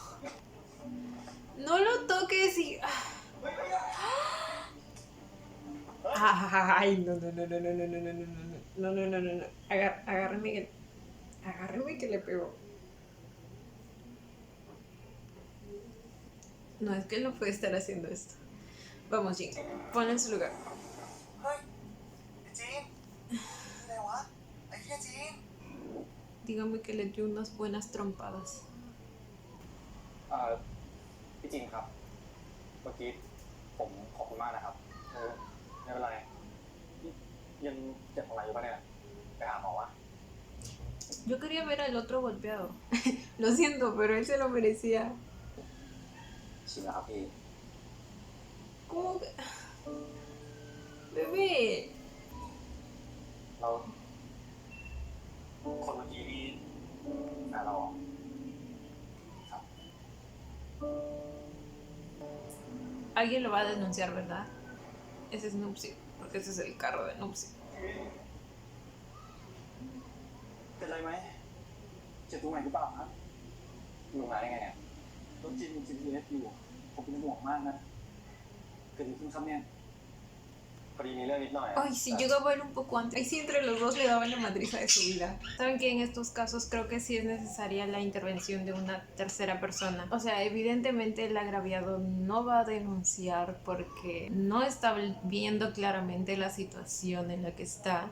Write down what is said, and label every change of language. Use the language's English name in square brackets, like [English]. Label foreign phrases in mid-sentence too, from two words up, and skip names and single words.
[Spanish] No lo toques y... Ay, no. Agárreme que le pegó. No, es que él no puede estar haciendo esto. Vamos, Jin, ponlo en su lugar. [Thai] เฮ้ยไอ้จีนอะไรวะไอ้เหี้ยจีน [Spanish] Dígame que le dio unas buenas trompadas. [Thai] พี่จินครับ เมื่อกี้ผมขอบคุณมากนะครับไม่เป็นไรยังเจ็บตรงไหนอยู่ปะเนี่ยไปหาหมอวะ [Spanish] Yo quería ver al otro golpeado. Lo siento, pero él se lo merecía. [Thai] ชินแล้วครับพี่ [Spanish] ¿Cómo que...? Bebé. [Thai] เราคนเมื่อกี้นี่แฟนเราเหรอครับ [Spanish] Alguien lo va a denunciar, ¿verdad? Ese es Nupsi, porque ese es el carro de Nupsi. [Thai] เป็นไรไหมเจ็บตรงไหนหรือเปล่าครับลงมาได้ไงอ่ะรถจินมี GPS อยู่ผมเป็นห่วงมากนะเกิดอะไรขึ้นครับเนี่ยพอดีมีเรื่องนิดหน่อย [Spanish] Ay, si llegaba él un poco antes. Ahí sí, entre los dos le daban la madriza de su vida. Saben que en estos casos creo que sí es necesaria la intervención de una tercera persona. O sea, evidentemente el agraviado no va a denunciar porque no está viendo claramente la situación en la que está.